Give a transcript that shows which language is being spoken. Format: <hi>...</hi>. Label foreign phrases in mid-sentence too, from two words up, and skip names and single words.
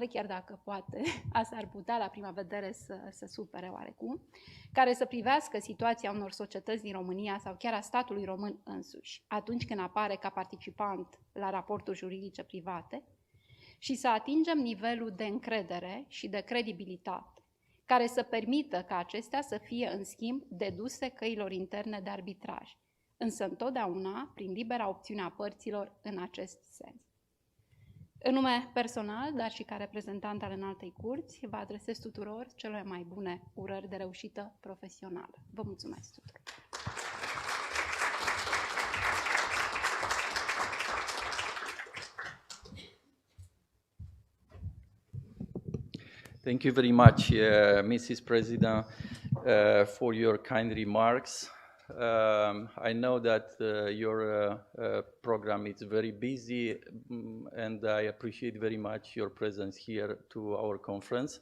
<ro>chiar dacă poate asta ar putea la prima vedere să supere oarecum, care să privească situația unor societăți din România sau chiar a statului român însuși, atunci când apare ca participant la raporturi juridice private, și să atingem nivelul de încredere și de credibilitate, care să permită ca acestea să fie, în schimb, deduse căilor interne de arbitraj, însă întotdeauna prin libera opțiune a părților în acest sens. În nume personal, dar și ca reprezentant al Înaltei Curți, vă adresez tuturor cele mai bune urări de reușită profesională. Vă mulțumesc tuturor!</ro> <en>Thank you very much, Mrs. President, for your kind remarks. I know that your program is very busy, and I appreciate very much your presence here to our conference.</en>